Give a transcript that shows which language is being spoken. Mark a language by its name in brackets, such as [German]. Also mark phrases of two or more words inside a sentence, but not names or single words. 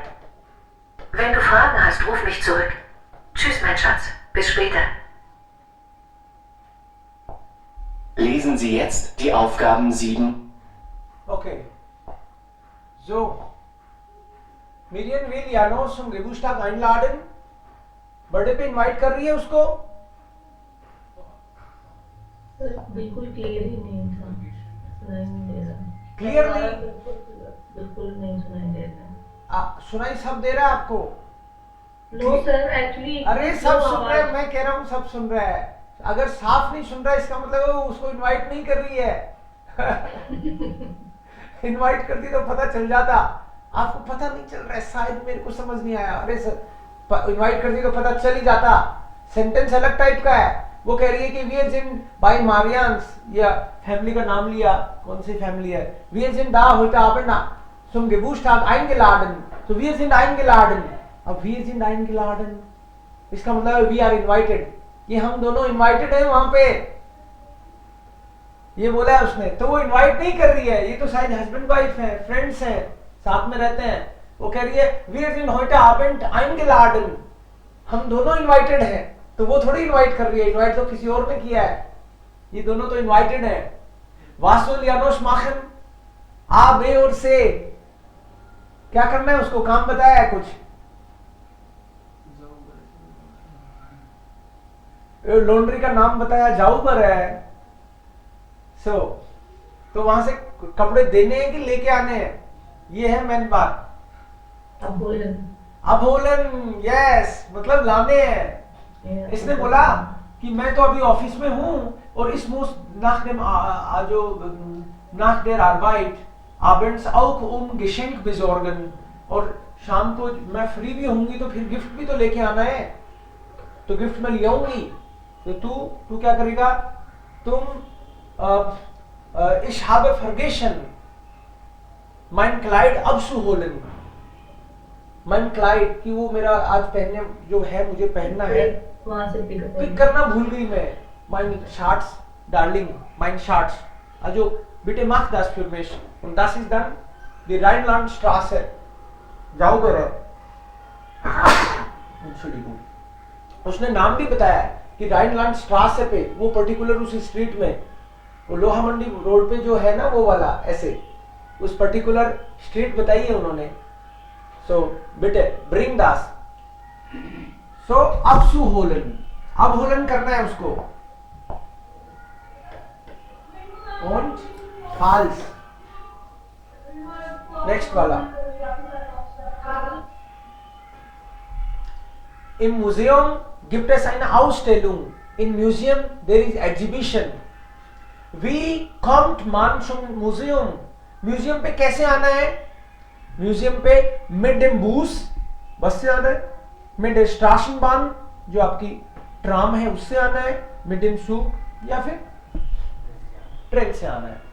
[German] Wenn du Fragen hast, ruf mich zurück. Tschüss, mein Schatz. Bis später. Lesen Sie jetzt die Aufgaben 7. Okay. So. Miriam will Janos zum Geburtstag einladen. [Hindi] बर्थडे पे इनवाइट कर रही है उसको। सर बिल्कुल क्लियर ही नहीं था, सुनाई नहीं दे रहा। क्लियरली बिल्कुल नहीं सुनाई दे रहा। सुनाई सब दे रहा है आपको? [English] no sir, actually [Hindi] अरे सब सुन रहे हैं, मैं कह रहा हूँ सब सुन रहा है। अगर साफ नहीं सुन रहा है इसका मतलब वो उसको इनवाइट नहीं कर रही है। इनवाइट करती तो पता चल जाता। आपको पता नहीं चल रहा है, शायद मेरे को समझ नहीं आया। अरे सर इनवाइट करती तो पता चल ही जाता। सेंटेंस अलग टाइप का है। वो कह रही है कि [German] वी sind bei Marians, [Hindi] या फैमिली का नाम लिया, कौन सी फैमिली है? [German] Wir sind da heute Abend zum Geburtstag eingeladen. [Hindi] तो [German] wir sind eingeladen। [Hindi] अब [German] wir sind eingeladen [Hindi] इसका मतलब [English] we are invited, [Hindi] ये हम दोनों इनवाइटेड हैं वहां पे, ये बोला है उसने। तो वो इनवाइट नहीं कर रही है, ये तो शायद हस्बैंड वाइफ है, फ्रेंड्स हैं, साथ में रहते हैं। वो कह रही है [German] wir sind heute Abend eingeladen, [Hindi] हम दोनों इनवाइटेड हैं। तो वो थोड़ी इनवाइट कर रही है, इनवाइट तो किसी और ने किया है, ये दोनों तो इनवाइटेड है। [German] Was soll Janos machen? A, [Hindi] B और C, क्या करना है उसको? काम बताया है कुछ? लॉन्ड्री का नाम बताया, जाऊबर है। तो वहां से कपड़े देने हैं कि लेके आने हैं, ये है मेन बात। अबोलन, यस, मतलब लाने हैं। इसने बोला कि मैं तो अभी ऑफिस में हूं और इस [German] nach der Arbeit abends auch Geschenk besorgen, [Hindi] और शाम को मैं फ्री भी होंगी तो फिर गिफ्ट भी तो लेके आना है, तो गिफ्ट मैं ले आऊंगी। तो तू क्या करेगा? तुम [German] ich habe vergessen mein Kleid abzuholen, mein Kleid [Hindi] कि वो मेरा आज पहनने जो है, मुझे पहनना है, वहां से पिक करना भूल गई मैं। [German] mein Schatz, Darling, mein Schatz, also bitte mach das für mich, und das ist dann die Rheinlandstraße, Sauber है। [Hindi] उसने नाम भी बताया है कि राइनलैंड स्ट्रासे पे, वो पर्टिकुलर उस स्ट्रीट में, वो लोहा मंडी रोड पे जो है ना, वो वाला, ऐसे उस पर्टिकुलर स्ट्रीट बताई है उन्होंने। [German] so bitte bring das, so abzuholen, abholen करना है उसको। und falls, [Hindi] नेक्स्ट वाला, [German] im Museum gibt es eine Ausstellung. [English] In Museum there is exhibition. [German] Wie kommt man zum Museum? [Hindi] म्यूजियम पे कैसे आना है? म्यूजियम पे [German] mit dem Bus [Hindi] बस से आना है, [German] mit der Straßenbahn [Hindi] जो आपकी ट्राम है उससे आना है, [German] mit dem Zug [Hindi] या फिर ट्रेन से आना है.